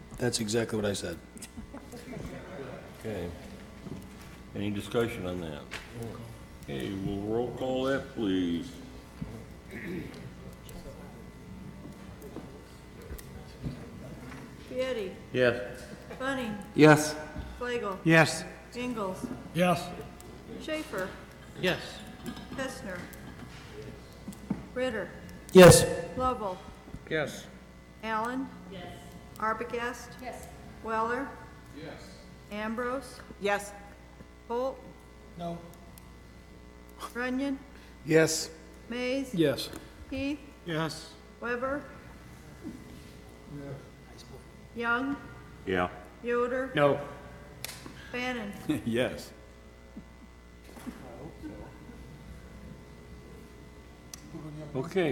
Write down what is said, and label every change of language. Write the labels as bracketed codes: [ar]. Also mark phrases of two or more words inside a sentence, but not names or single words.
[en] That's exactly what I said. Okay. Any discussion on that? Okay, we'll roll call that, please. Piety, Yes. Bunning, Yes. Flagel, Yes. Ingalls, Yes? Schaefer, Yes. Kestner, Ritter, Yes. Lovell, Yes. Allen. Yes. Arbogast. Yes. Weller. Yes. Ambrose. Yes. Holt. No. Runyon. Yes. Mays. Yes. Heath. Yes. Weber. Young. Yeah. Yoder. No. Bannon. Yes. Okay.